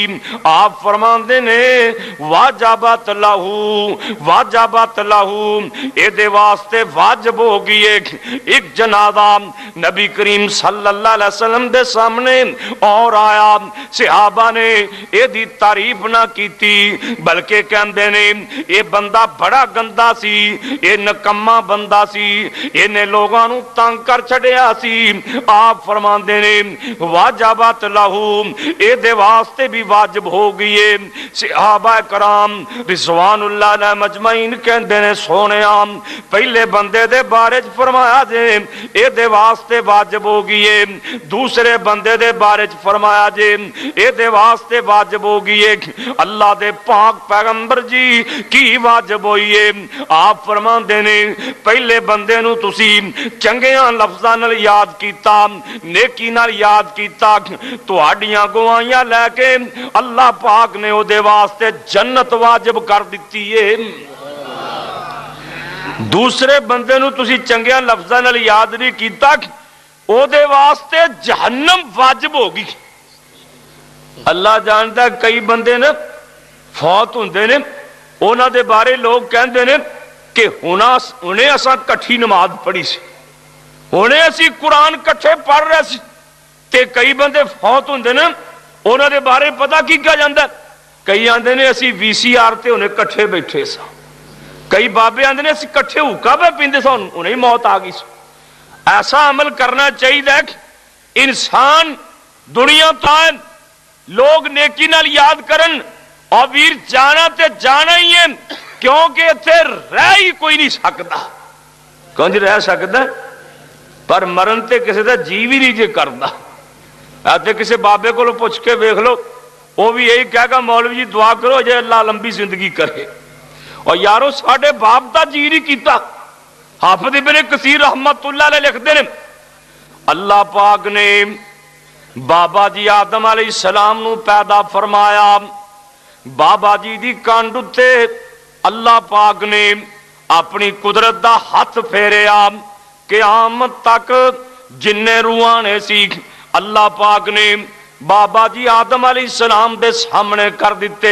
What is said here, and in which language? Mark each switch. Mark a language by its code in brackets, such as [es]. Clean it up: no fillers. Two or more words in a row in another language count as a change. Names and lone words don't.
[pa] آپ فرماندے نے [ar] واجبت لہو واجبت لہو، [pa] اے دے واسطے واجب ہو گئی ایک جنازہ نبی کریم [ar] صلی اللہ علیہ وسلم [pa] دے سامنے اور آیا۔ صحابہ نے اے دی تعریف نہ کیتی بلکہ کہندے نے اے بندہ بڑا گندا سی، اے نکما بندہ سی، اے لوگاں نو تنگ کر چھڑیا سی۔ آپ فرماندے نے [ar] واجبات لہو، [pa] اے دے واسطے بھی واجب ہو گئی ہے۔ صحابہ کرام [ar] رضوان اللہ علیہ مجمعین [pa] کہندے نے سونیا پہلے بندے دے بارے فرمایا جے اے دے واسطے واجب ہو گئی ہے، دوسرے بندے دے بارے فرمایا جے اے دے واسطے واجب ہو گئی ہے۔ اللہ دے پاک پیغمبر جی کی واجب ہوئی ہے؟ آپ فرماندے نے پہلے بندے نو تسی چنگیاں لفظاں نال یاد کیتا، نیکی نال یاد کیتا، تہاڈیاں گواہیاں لے کے اللہ پاک نے او دے واسطے جنت واجب کر دتی ہے۔ دوسرے بندے نو تسی چنگیاں لفظاں نال یاد نہیں کیتا، او دے واسطے جہنم واجب ہوگی۔ اللہ جانتا ہے کئی بندے نے فوت ہوندے نے انہاں دے بارے لوگ کہندے نے کہ انہیں اساں کٹھی نماز پڑھی سی، انہیں اسی قرآن کٹھے پڑھ رہے سی، تے کئی بندے فوت ہوندے نے انہاں دے بارے پتہ کی کہا جاندا ہے؟ کئی آندے نے اسی وی سی آر تے انہیں کٹھے بیٹھے سا، کئی بابے آندے نے اسی کٹھے ہوکا پہ پیندے سا انہیں موت آ گئی سا۔ ایسا عمل کرنا چاہیے کہ انسان دنیا تائیں لوگ نیکی نال یاد کرن، اور ویر جانا تے جانا ہی ہے، کیونکہ اتھے رہ ہی کوئی نہیں سکتا۔ کون جی رہ سکتا پر مرن تے کسی دا جی بھی نہیں جے کردا۔ آتے کسی بابے کو پوچھ کے دیکھ لو، [ur] وہ بھی یہی کہہ گا [pa] مولوی جی دعا کرو جے اللہ لمبی زندگی کرے۔ اور یارو ساڈے باپ دا جی نہیں کیتا۔ حافظ ابن کثیر [ar] رحمت اللہ علیہ [pa] لکھتے ہیں اللہ پاک نے بابا جی آدم [ar] علیہ السلام [pa] نو پیدا فرمایا، بابا جی دی کانڈ تے اللہ پاک نے اپنی قدرت دا ہاتھ پھیریا، قیامت تک جن روحاں نے سی اللہ پاک نے بابا جی آدم [ar] علیہ السلام [pa] دے سامنے کر دیتے۔